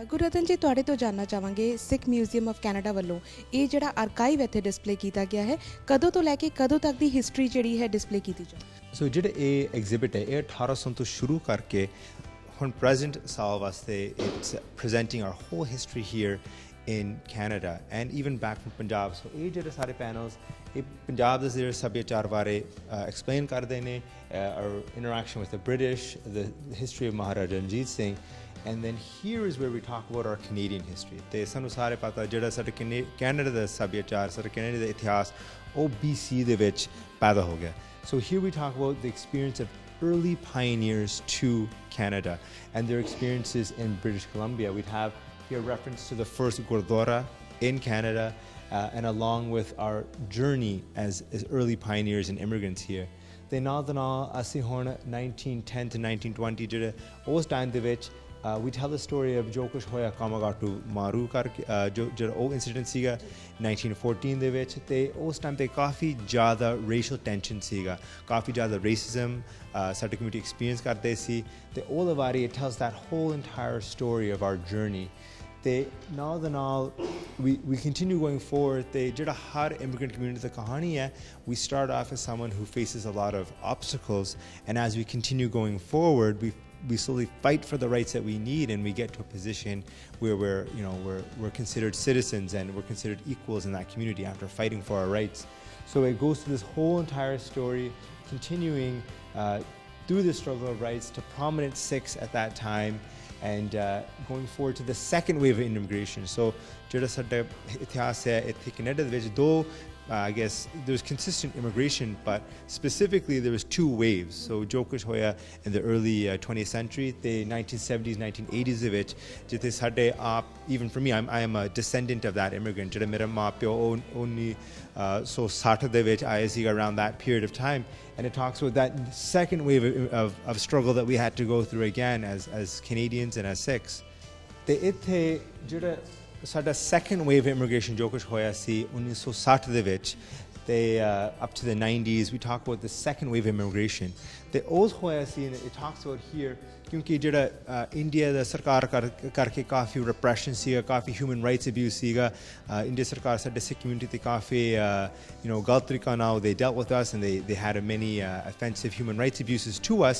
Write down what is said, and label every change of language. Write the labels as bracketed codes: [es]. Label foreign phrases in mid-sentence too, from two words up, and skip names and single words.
[pa] ਗੁਰਰਤਨ ਜੀ, ਤੁਹਾਡੇ ਤੋਂ ਜਾਣਨਾ ਚਾਹਾਂਗੇ ਸਿੱਖ ਮਿਊਜ਼ੀਅਮ ਆਫ ਕੈਨੇਡਾ ਵੱਲੋਂ ਇਹ ਜਿਹੜਾ ਆਰਕਾਈਵ ਇੱਥੇ ਡਿਸਪਲੇ ਕੀਤਾ ਗਿਆ ਹੈ, ਕਦੋਂ ਤੋਂ ਲੈ ਕੇ ਕਦੋਂ ਤੱਕ ਦੀ ਹਿਸਟਰੀ ਜਿਹੜੀ ਹੈ ਡਿਸਪਲੇ ਕੀਤੀ ਜਾਂਦੀ? ਸੋ ਜਿਹੜੇ ਇਹ ਐਗਜ਼ਿਬਿਟ ਹੈ ਇਹ 1800 ਤੋਂ ਸ਼ੁਰੂ ਕਰਕੇ ਹੁਣ ਪ੍ਰੈਜ਼ੈਂਟ ਸਾਲ ਵਾਸਤੇ [en] it's presenting our whole history here in Canada and even back from Punjab. [pa] So ਇਹ ਜਿਹੜੇ ਸਾਰੇ ਪੈਨਲਸ ਇਹ ਪੰਜਾਬ ਦੇ ਜਿਹੜੇ ਸੱਭਿਆਚਾਰ ਬਾਰੇ ਐਕਸਪਲੇਨ ਕਰਦੇ ਨੇ, [en] our interaction with the British, the history of Maharaja Ranjit Singh, and then here is where we talk about our Canadian history. [pa] ਤੇ ਸਾਨੂੰ ਸਾਰੇ ਪਤਾ ਜਿਹੜਾ ਸਾਡੇ ਕੈਨੇਡਾ ਦਾ ਸੱਭਿਆਚਾਰ, ਸਾਡੇ ਕੈਨੇਡਾ ਦਾ ਇਤਿਹਾਸ ਉਹ BC ਦੇ ਵਿੱਚ ਪੈਦਾ ਹੋ ਗਿਆ. [en] So here we talk about the experience of early pioneers to Canada and their experiences in British Columbia. We'd have here reference to the first Gurdwara in Canada and along with our journey as early pioneers and immigrants here. [pa] They ਨਾਲ ਦੇ ਨਾਲ ਅਸੀਂ ਹੁਣ 1910 to 1920 ਜਿਹੜੇ ਉਸ ਟਾਈਮ ਦੇ ਵਿੱਚ [en] we tell the story of [pa] ਜੋ ਕੁਛ ਹੋਇਆ ਕਾਮਾਗਾਟੂ ਮਾਰੂ ਕਰਕੇ ਜਿਹੜਾ ਉਹ ਇਨਸੀਡੈਂਟ ਸੀਗਾ 1914 ਦੇ ਵਿੱਚ, ਤੇ ਉਸ ਟਾਈਮ 'ਤੇ ਕਾਫੀ ਜ਼ਿਆਦਾ [en] racial tension [pa] ਸੀਗਾ, ਕਾਫੀ ਜ਼ਿਆਦਾ ਰੇਸਿਜ਼ਮ ਸਾਡੀ [en] community experience [pa] ਕਰਦੇ ਸੀ, ਤੇ ਉਹਦੇ ਬਾਰੇ [en] it tells that whole entire story of our journey. [pa] ਤੇ ਨਾਲ ਦੇ ਨਾਲ [en] we continue going forward, [pa] ਤੇ ਜਿਹੜਾ ਹਰ [en] immigrant community [pa] ਦੀ ਕਹਾਣੀ ਹੈ, [en] we start off as someone who faces a lot of obstacles, and as we continue going forward we slowly fight for the rights that we need, and we get to a position where we're considered citizens and we're considered equals in that community after fighting for our rights. So it goes through this whole entire story, continuing through the struggle of rights to prominent Sikhs at that time, and going forward to the second wave of immigration. So [pa] ਜਿਹੜਾ ਸਾਡਾ ਇਤਿਹਾਸ ਹੈ ਇੱਥੇ ਕੈਨੇਡਾ ਦੇ ਵਿੱਚ ਦੋ [en] I guess there's consistent immigration, but specifically there was two waves. So [pa] ਜੋ ਕੁਛ ਹੋਇਆ [en] in the early 20th century, the 1970s, 1980s [pa] ਦੇ ਵਿੱਚ ਜਿੱਥੇ ਸਾਡੇ [en] even for me, I am a descendant of that immigrant. [pa] ਜਿਹੜਾ ਮੇਰਾ ਮਾਂ ਪਿਓ [en] only 1960 [pa] ਦੇ ਵਿੱਚ ਆਏ ਸੀ [en] around that period of time, and it talks about that second wave of struggle that we had to go through again as Canadians and as Sikhs. [pa] ਤੇ ਇੱਥੇ ਜਿਹੜਾ ਸਾਡਾ [en] second wave immigration [pa] ਜੋ ਕੁਛ ਹੋਇਆ ਸੀ 1960 ਦੇ ਵਿੱਚ ਤੇ [en] up to the 90s, we talk about the second wave immigration. [pa] ਤੇ ਉਸ ਹੋਇਆ ਸੀ, [en] it talks about here [pa] ਕਿਉਂਕਿ ਜਿਹੜਾ ਇੰਡੀਆ ਦਾ ਸਰਕਾਰ ਕਰਕੇ ਕਾਫੀ ਰਿਪਰੈਸ਼ਨ ਸੀਗਾ, ਕਾਫੀ [en] human rights abuse [pa] ਸੀਗਾ, ਇੰਡੀਆ ਸਰਕਾਰ ਸਾਡੇ ਸਿੱਖ ਕਮਿਊਨਿਟੀ 'ਤੇ ਕਾਫੀ ਗਲਤ ਤਰੀਕਾ ਨਾਲ [en] they dealt with us, and they had many offensive human rights abuses to us.